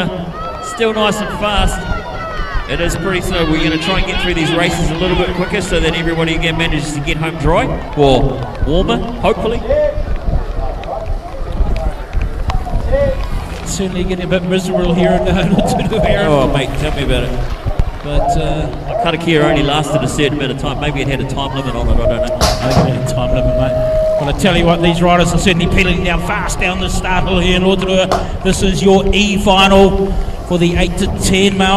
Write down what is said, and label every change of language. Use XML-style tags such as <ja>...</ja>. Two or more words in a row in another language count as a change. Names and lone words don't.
<en>Still nice and fast. It is pretty slow. We're going to try and get through these races a little bit quicker so that everybody again manages to get home dry, or warmer, hopefully. Certainly getting a bit miserable here in Rotorua. Oh, mate, tell me about it. But Karakia only lasted a certain amount of time. Maybe it had a time limit on it, I don't know. I think it had a time limit, mate. Well, I tell you what, these riders are certainly pedaling down fast down the start hill here in Rotorua. This is your E-final for the 8 to 10 male.</en>